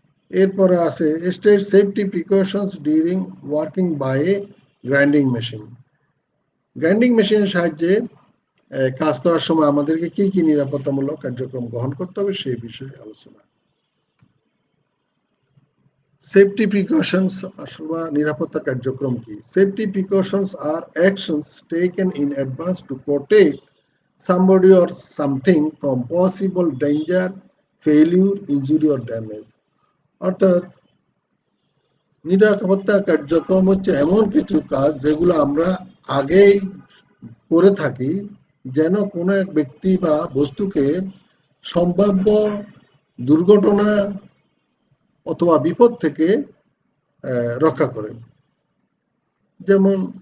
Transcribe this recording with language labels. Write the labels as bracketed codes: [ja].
[bn] এরপরে আছে [en] State safety precautions during working by a grinding machine. [bn] Grinding মেশিনের সাহায্যে কাজ করার সময় আমাদেরকে কি কি নিরাপত্তামূলক কার্যক্রম গ্রহণ করতে হবে সেই বিষয়ে আলোচনা। সেফটি প্রিকশনস অথবা নিরাপত্তা কার্যক্রম কি? [en] Safety precautions are actions taken in advance to protect somebody or something from possible danger, failure, injury or damage. [bn] অর্থাৎ নিরাপত্তা কার্যক্রম হচ্ছে এমন কিছু কাজ যেগুলো আমরা আগেই করে থাকি যেন কোনো এক ব্যক্তি বা বস্তুকে সম্ভাব্য দুর্ঘটনা অথবা বিপদ থেকে রক্ষা করে। যেমন